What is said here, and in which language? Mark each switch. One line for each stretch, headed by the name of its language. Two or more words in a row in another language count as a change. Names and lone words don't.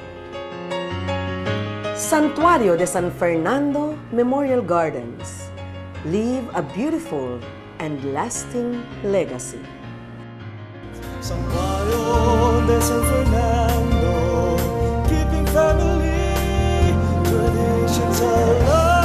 English: Santuario de San Fernando Memorial Gardens, leave a beautiful and lasting legacy. Santuario de San Fernando, keeping family traditions alive.